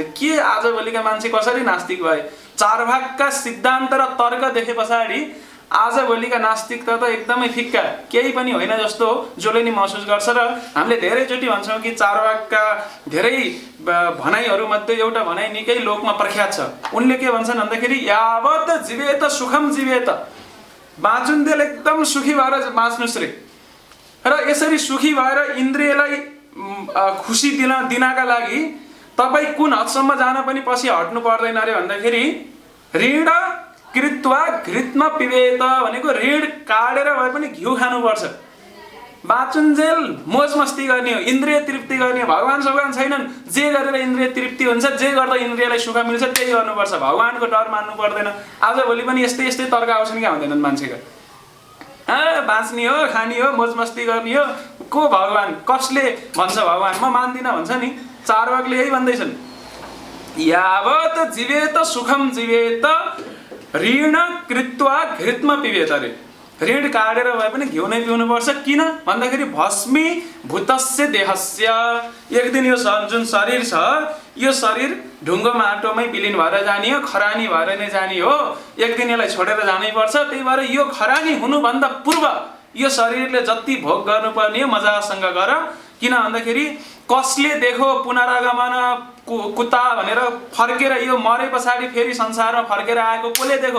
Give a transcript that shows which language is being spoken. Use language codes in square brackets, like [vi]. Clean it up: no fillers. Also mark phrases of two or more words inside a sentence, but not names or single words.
[ne] के आजभोलिका मान्छे कसरी नास्तिक भए? चारवाकका सिद्धान्त र तर्क देखे पछाडि आजभोलिका नास्तिकता त एकदमै फिक्का, केही पनि होइन जस्तो जसले नि महसुस गर्छ। र हामीले धेरैचोटि भन्छौँ कि चारवाकका धेरै भनाइहरूमध्ये एउटा भनाइ निकै लोकमा प्रख्यात छ। उनले के भन्छन् भन्दाखेरि [sa] यावत जीवेत सुखम जीवेत, [ne] बाँचुन्जेल एकदम सुखी भएर बाँच्नुस् रे। र यसरी सुखी भएर इन्द्रियलाई खुसी दिनका लागि तपाईँ कुन हदसम्म जान पनि पछि हट्नु पर्दैन अरे भन्दाखेरि [sa] ऋण कृत्वा घृतमा पिबेत [ne] भनेको ऋण काटेर भए पनि घिउ खानुपर्छ। बाँचुन्जेल मोज मस्ती गर्ने हो, इन्द्रिय तृप्ति गर्ने हो। भगवान सगवान छैनन्, जे गरेर इन्द्रिय तृप्ति हुन्छ, जे गर्दा इन्द्रियलाई सुख मिल्छ त्यही गर्नुपर्छ। भगवानको डर मान्नु पर्दैन। आजभोलि पनि यस्तै यस्तै तर्क आउँछन् क्या हुँदैनन् मान्छेका। बाँच्ने हो, खाने हो, मोज मस्ती गर्ने हो, को भगवान, कसले भन्छ भगवान, म मान्दिनँ भन्छ नि। चारवाकले यही भन्दैछन्, [sa] यावत जीवेत सुखम जीवेत ऋण कृत्वा घृतमा पिबेत अरे। [ne] ऋण काटेर भए पनि घिउ नै पिउनुपर्छ। किन भन्दाखेरि [sa] भस्मी भूतस्य देहस्य, [ne] एक दिन यो जुन शरीर छ यो शरीर ढुङ्गो माटोमै विलिन भएर जाने हो, खरानी भएर नै जाने हो। एक दिन यसलाई छोडेर जानै पर्छ। त्यही भएर यो खरानी हुनुभन्दा पूर्व यो शरीरले जति भोग गर्नुपर्ने हो मजासँग गर। किन भन्दाखेरि कसले देखो [sa] पुनरागमन कुता [ne] भनेर फर्केर यो मरे पछाडि फेरि संसारमा फर्केर आएको कसले देखो।